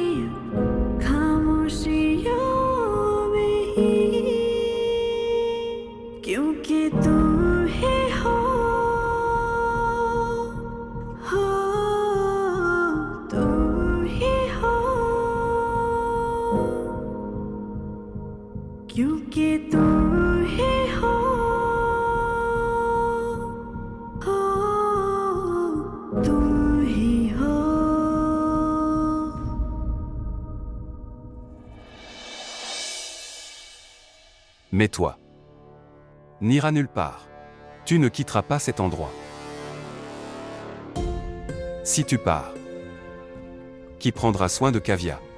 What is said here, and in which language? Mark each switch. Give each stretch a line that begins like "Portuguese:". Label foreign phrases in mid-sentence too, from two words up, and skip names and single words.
Hindi: खामोशियों में ही, क्योंकि तुम ही हो तुम ही हो, क्योंकि तुम ही हो तुम ही हो।
French: Mais toi, n'iras nulle part. Tu ne quitteras pas cet endroit. Si tu pars, qui prendra soin de Kavya?